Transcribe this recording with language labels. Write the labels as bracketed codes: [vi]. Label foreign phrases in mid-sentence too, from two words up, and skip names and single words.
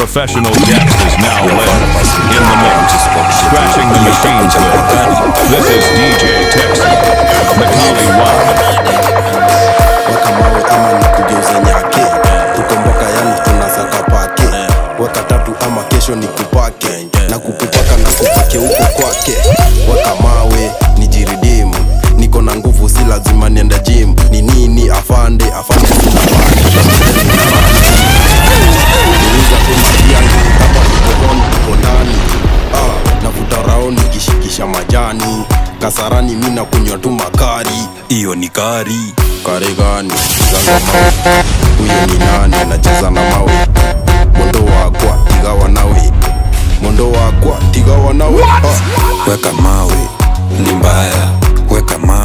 [en] Professional guest is now live in the mix, scratching the machine floor. This is D J Tex, Macaulay Wild. [sw] Weka mawe ama nikugeuze nyake. Tuko mboka, yani tunasaka pake. Weka tatu ama kesho nikupake. Na kukupaka na kupake huko kwake. Weka mawe, nijiridimu. Niko na nguvu, si lazima niende gym. Ni nini afande? Afande sina bari. Niuliza tu maji yangu kama niko on, niko ndani. Ah, navuta rao nikishikisha majani. Kasarani mi nakunywa tu makari. Iyo ni kari. Kari gani? Zanga mawe. Huyu ni nani? Anacheza na mawe. [ki] Mondo wakwa, tiga wanawe. Mondo wakwa, tiga wanawe. [sw] What? Ah. Weka mawe, ni mbaya. Weka